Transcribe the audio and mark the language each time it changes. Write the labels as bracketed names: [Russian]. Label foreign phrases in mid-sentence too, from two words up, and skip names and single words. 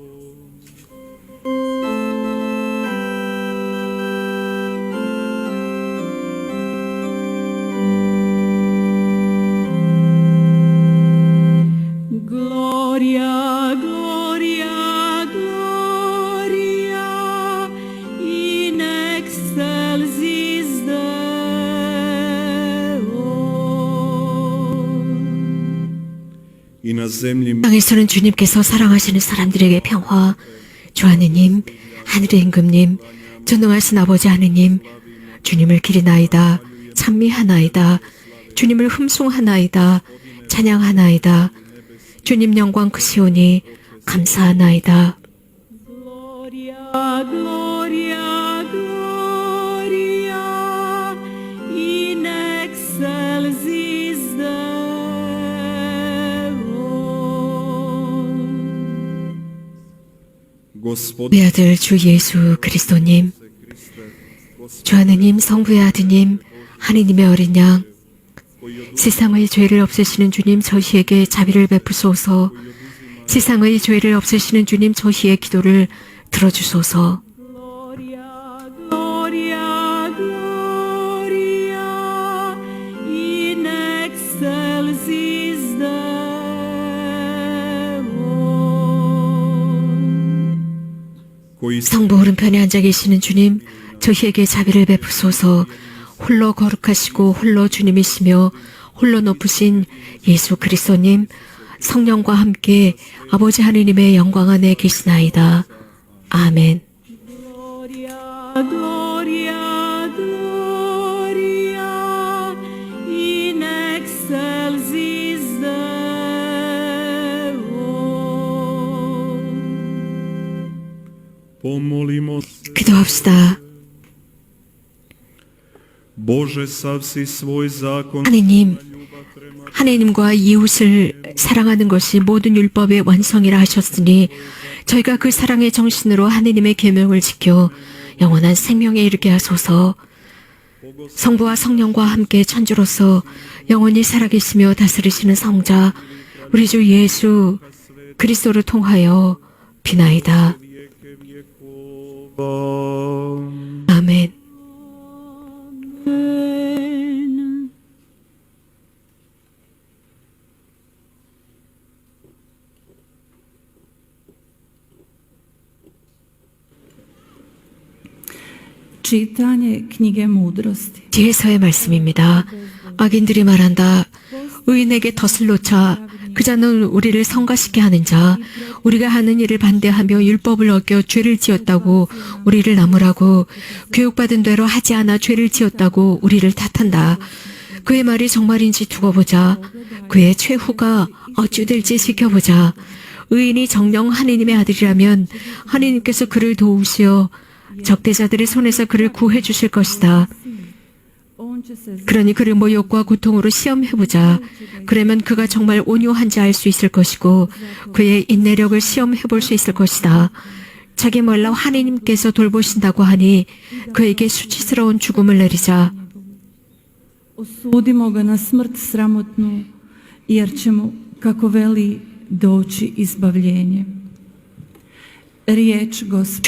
[Latin] Gloria, gloria, gloria in excelsis Deo. [Croatian] I na zemlji [Korean] 땅에서는 주님께서 사랑하시는 사람들에게 평화. 주 하느님, 하늘의 임금님, 전능하신 아버지 하느님, 주님을 기리나이다. 찬미하나이다. 주님을 흠송하나이다. 찬양하나이다. 주님 영광 크시오니 감사하나이다. [Latin] Gloria, gloria, gloria, in excelsis Deo. [Croatian] Gospod, [Korean] 우리 아들 주 예수 그리스도님, 주 하느님 성부의 아드님, 하느님의 어린 양, 세상의 죄를 없애시는 주님 저희에게 자비를 베푸소서. 세상의 죄를 없애시는 주님 저희의 기도를 들어주소서. [Latin] Gloria, gloria, gloria, in excelsis Deo. [Croatian] koji [Korean] 성부 오른편에 앉아 계시는 주님 저희에게 자비를 베푸소서. 홀로 거룩하시고 홀로 주님이시며 홀로 높으신 예수 그리스도님 성령과 함께 아버지 하느님의 영광 안에 계시나이다. 아멘. [Latin] Gloria, gloria, gloria, in excelsis Deo. [Croatian] pomolimo se. [Korean] 기도합시다. [Croatian] Bože, sav si svoj zakon [Korean] 하느님, 하느님과 이웃을 사랑하는 것이 모든 율법의 완성이라 하셨으니 저희가 그 사랑의 정신으로 하느님의 계명을 지켜 영원한 생명에 이르게 하소서. 성부와 성령과 함께 천주로서 영원히 살아계시며 다스리시는 성자 우리 주 예수 그리스도를 통하여 비나이다. [Croatian] vijeke vjekova. [Korean] 아멘. [Croatian] Amen. Čitanje knjige mudrosti. [Korean] 뒤에서의 말씀입니다. 악인들이 말한다. 의인에게 덫을 놓자 그 자는 우리를 성가시게 하는 자, 우리가 하는 일을 반대하며 율법을 어겨 죄를 지었다고 우리를 나무라고, 교육받은 대로 하지 않아 죄를 지었다고 우리를 탓한다. 그의 말이 정말인지 두고 보자. 그의 최후가 어찌 될지 지켜보자. 의인이 정령 하느님의 아들이라면 하느님께서 그를 도우시어 적대자들의 손에서 그를 구해 주실 것이다. [Croatian] On će se [Korean] 그러니 그를 모욕과 고통으로 시험해보자. 그러면 그가 정말 온유한지 알 수 있을 것이고 그의 인내력을 시험해볼 수 있을 것이다. 자기 몰라 하느님께서 돌보신다고 하니 그에게 수치스러운 죽음을 내리자. [Croatian] osudimo ga na smrt sramotnu, jer će mu, kako veli, doći izbavljenje. Riječ Gospod.